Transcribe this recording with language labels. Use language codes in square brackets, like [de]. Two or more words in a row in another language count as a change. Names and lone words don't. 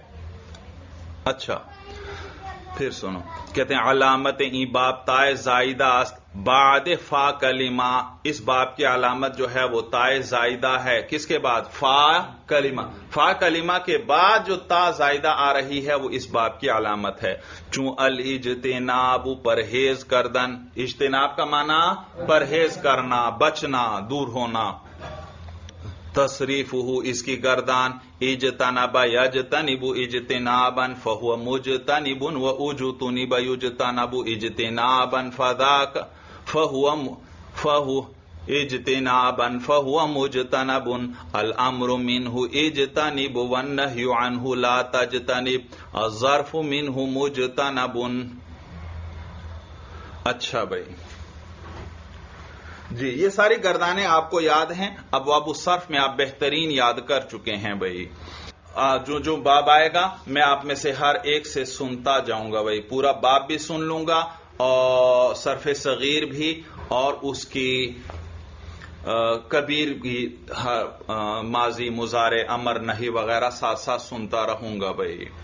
[ur] اچھا پھر سنو، کہتے ہیں [fa] علامت ای باب تائے زائدہ است بعد فا کلمہ، [ur] اس باب کی علامت جو ہے وہ تائے زائدہ ہے، کس کے بعد؟ فا کلمہ، فا کلمہ کے بعد جو تا زائدہ آ رہی ہے وہ اس باب کی علامت ہے۔ [fa] چون الاجتناب، پرہیز کردن، [ur] اجتناب کا معنی پرہیز کرنا، بچنا، دور ہونا۔ تصریف اس کی گردان، [ar] اجتنب یجتنب اجتنابا فہو مجتنب و اجتنب یجتنب اجتنابا فذاک فہو اجتنابا فہو مجتنب الامر منہ اجتنب والنہی عنہ لا تجتنب الظرف منہ مجتنب۔ [ur] اچھا بھائی جی، یہ ساری گردانیں آپ کو یاد ہیں، ابواب الصرف میں آپ بہترین یاد کر چکے ہیں بھائی۔ جو باب آئے گا میں آپ میں سے ہر ایک سے سنتا جاؤں گا بھائی، پورا باب بھی سن لوں گا اور صرف صغیر بھی اور اس کی کبیر بھی، ماضی مضارع امر نہی وغیرہ ساتھ ساتھ سنتا رہوں گا بھائی۔